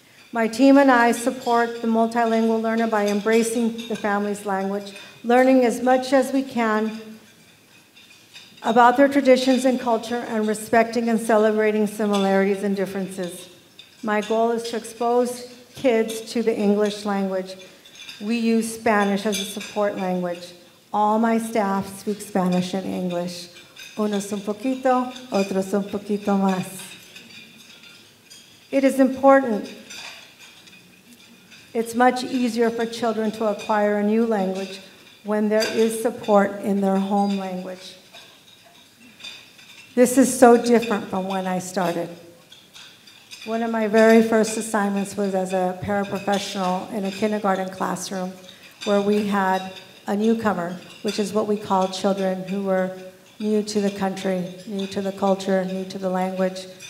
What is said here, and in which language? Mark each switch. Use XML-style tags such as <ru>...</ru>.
<en>My team and I support the multilingual learner by embracing the family's language, learning as much as we can about their traditions and culture, and respecting and celebrating similarities and differences. My goal is to expose kids to the English language. We use Spanish as a support language. All my staff speak Spanish and English.</en> <es>Unos un poquito, otros un poquito más.</es> <en>It is important. It's much easier for children to acquire a new language when there is support in their home language. This is so different from when I started. One of my very first assignments was as a paraprofessional in a kindergarten classroom where we had a newcomer, which is what we call children who were new to the country, new to the culture, new to the language.</en>